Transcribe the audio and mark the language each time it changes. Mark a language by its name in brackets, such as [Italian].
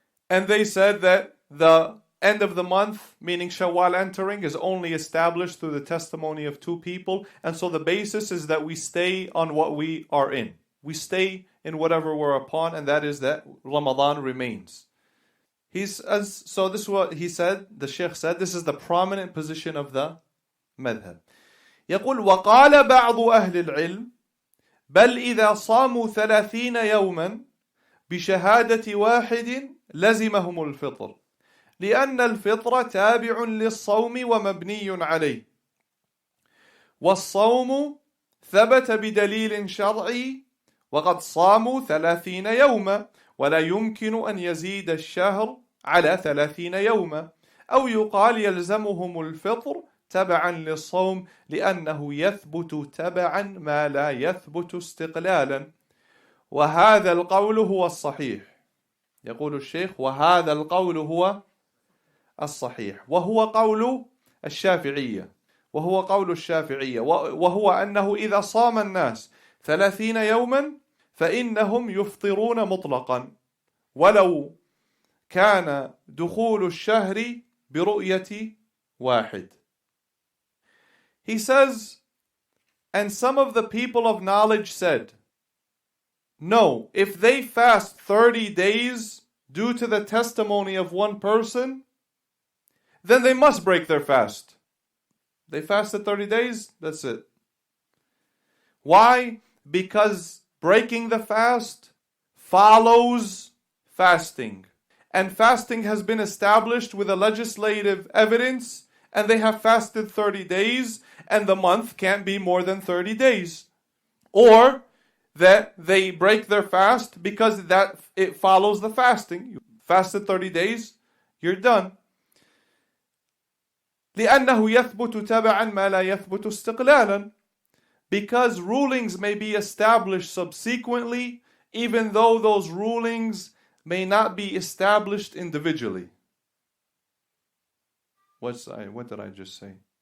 [English] And they said that the end of the month, meaning Shawwal entering, is only established through the testimony of two people. And so the basis is that we stay on what we are in. We stay in whatever we're upon, and that is that Ramadan remains. So this is what he said, the Shaykh said, this is the prominent position of the madhab. [Arabic] يقول وقال بعض أهل العلم بل إذا صاموا 30 يوما بشهادة واحد لزمهم الفطر لأن الفطر تابع للصوم ومبني عليه والصوم ثبت بدليل شرعي وقد صاموا 30 يوما ولا يمكن أن يزيد الشهر على 30 يوما أو يقال يلزمهم الفطر تبعا للصوم لأنه يثبت تبعا ما لا يثبت استقلالا وهذا القول هو الصحيح. يقول الشيخ وهذا القول هو الصحيح وهو قول الشافعية وهو أنه إذا صام الناس 30 يوما فإنهم يفطرون مطلقا ولو كان دخول الشهر برؤية واحد. [English] He says, and some of the people of knowledge said, no, if they fast 30 days due to the testimony of one person, then they must break their fast. They fasted 30 days, that's it. Why? Because breaking the fast follows fasting. And fasting has been established with a legislative evidence, and they have fasted 30 days, and the month can't be more than 30 days. Or that they break their fast because that it follows the fasting. You fasted 30 days, you're done. [Arabic] لأنه يثبت تبعا ما لا يثبت استقلالا. [English] Because rulings may be established subsequently, even though those rulings may not be established individually. What did I just say?